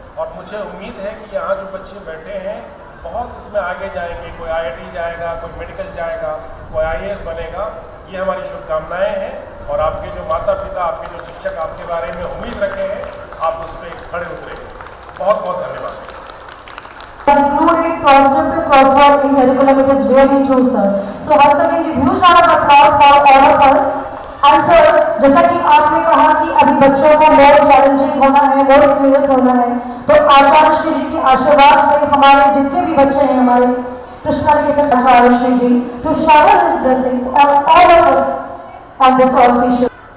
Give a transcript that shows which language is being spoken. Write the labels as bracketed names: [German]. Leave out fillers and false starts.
[Hindi] और मुझे उम्मीद है कि यहाँ जो बच्चे बैठे हैं बहुत इसमें आगे जाएंगे, कोई IIT जाएगा, कोई मेडिकल जाएगा, कोई IAS बनेगा। ये हमारी शुभकामनाएं हैं और आपके जो माता पिता, आपके जो शिक्षक आपके बारे में उम्मीद रखे हैं, आप उस पर खड़े उतरे। बहुत बहुत धन्यवाद। [English] Included proscriptive crossword in curriculum, it is really true, sir. So once again, give huge round of applause for all of us. And sir, [Hindi] जैसा कि आपने कहा कि अभी बच्चों को [English] more challenging [Hindi] होना है, [English] more curious [Hindi] होना है, तो आचार्य श्री जी के आशीर्वाद से हमारे जितने भी बच्चे हैं, हमारे कृष्णा निकेतन आचार्य श्री जी, [English] to shower his blessings on all of us on this auspicious.